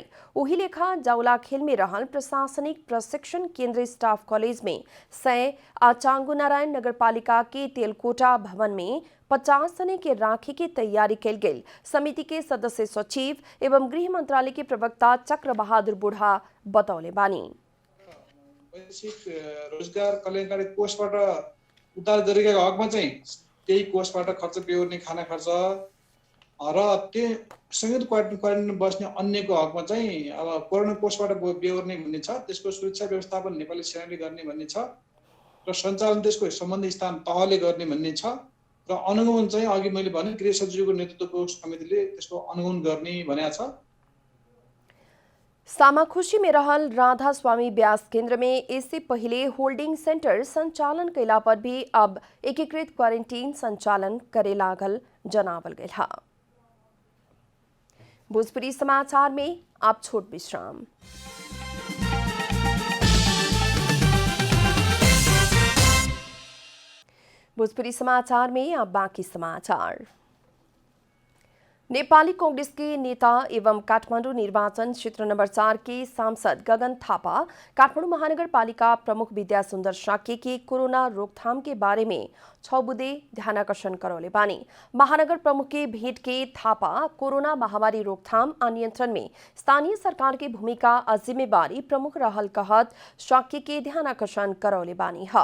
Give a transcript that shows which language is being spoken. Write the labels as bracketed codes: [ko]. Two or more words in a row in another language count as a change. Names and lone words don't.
[bho] ओही लेखा जाउलाखेल में रहल प्रशासनिक प्रशिक्षण केंद्र स्टाफ कॉलेज में 100 आ चांगू नारायण नगरपालिका के तेलकोटा भवन में 50 जने के राखे की तैयारी कैल गेल। समिति के सदस्य सचिव एवं गृह मंत्रालय के प्रवक्ता चक्र बहादुर बुढ़ा बतौले बानी। [ne] रोजगार कल्याणकारी कोषबाट उद्धार गरिरहेको हकमा चाहिँ त्यही कोषबाट खर्च बेहोर्ने खाना खर्च र त्यो संयुक्त क्वारेन्टाइन बस्ने अन्यको हकमा चाहिँ अब कोरोना कोषबाट बेहोर्ने भन्ने छ। त्यसको सुरक्षा व्यवस्थापन नेपाली सेनाले गर्ने भन्ने छ र सञ्चालन त्यसको सम्बन्धित स्थान तहले गर्ने भन्ने छ र अनुगमन चाहिँ अघि मैले भने गृह सचिवको नेतृत्वको समितिले त्यसको अनुगमन गर्ने भनेको छ। [bho] सामाखुशी में रहल राधा स्वामी व्यास केंद्र में इससे पहले होल्डिंग सेंटर संचालन कैला पर भी अब एकीकृत क्वारंटीन संचालन करे लागल जनावल गेल हा। भोजपुरी समाचार में आप छोट विश्राम। भोजपुरी समाचार में अब बाकी समाचार। नेपाली कांग्रेस के नेता एवं काठमाडौँ निर्वाचन क्षेत्र नंबर 4 के सांसद गगन थापा काठमाडौँ महानगरपालिका प्रमुख विद्या सुंदर साक्य के कोरोना रोकथाम के बारे में 6 बुधे ध्यानाकर्षण करौले बानी। महानगर प्रमुख के भेंट के थापा कोरोना महामारी रोकथाम और नियंत्रण में स्थानीय सरकार की भूमिका और जिम्मेवारी प्रमुख रहल कहत साक्य के ध्यानाकर्षण करौले बानी है।